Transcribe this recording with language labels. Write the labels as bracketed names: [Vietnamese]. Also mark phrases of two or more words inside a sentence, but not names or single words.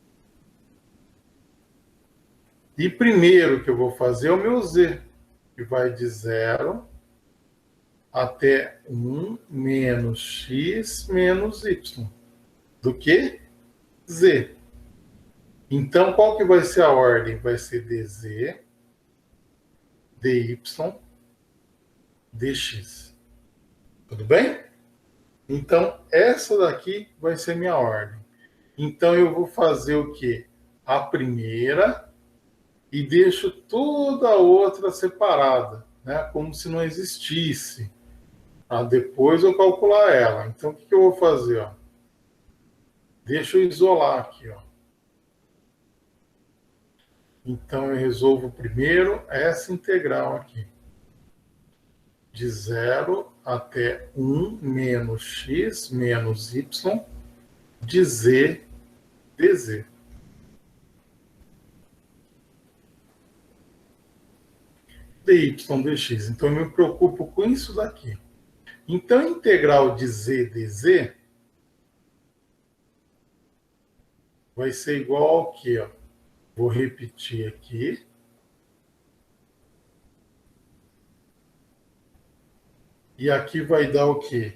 [Portuguese] E primeiro que eu vou fazer é o meu z, que vai de 0 até 1 menos x menos y. Do que? Z. Então, qual que vai ser a ordem? Vai ser dz, dy, dx. Tudo bem? Então, essa daqui vai ser minha ordem. Então, eu vou fazer o quê? A primeira e deixo toda a outra separada, né? Como se não existisse. Depois eu calcular ela. Então, o que eu vou fazer? Ó? Deixa eu isolar aqui. Ó. Então, eu resolvo primeiro essa integral aqui. De 0 até 1 menos x menos y de z dz. dy dx. Então, eu me preocupo com isso daqui. Então, a integral de z dz vai ser igual ao quê? Ó? Vou repetir aqui. E aqui vai dar o quê?